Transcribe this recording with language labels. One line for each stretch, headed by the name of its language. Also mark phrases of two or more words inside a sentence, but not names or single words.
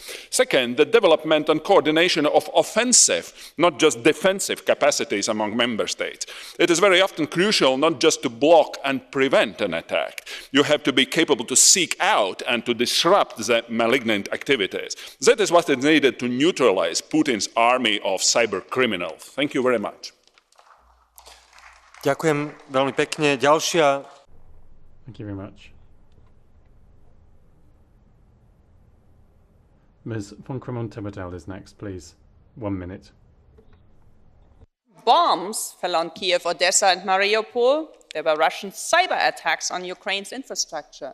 English: Second, the development and coordination of offensive, not just defensive capacities among member states. It is very often crucial not just to block and prevent an attack. You have to be capable to seek out and to disrupt the malignant activities. That is what is needed to neutralize Putin's army of cyber criminals. Thank you very much.
Slovak: Ďakujem veľmi pekne. Ďalšia.
English: Thank you very much. Ms. von Cremon-Tebedel is next, please. 1 minute. Bombs fell on Kiev, Odessa, and Mariupol. There were Russian cyber attacks on Ukraine's infrastructure.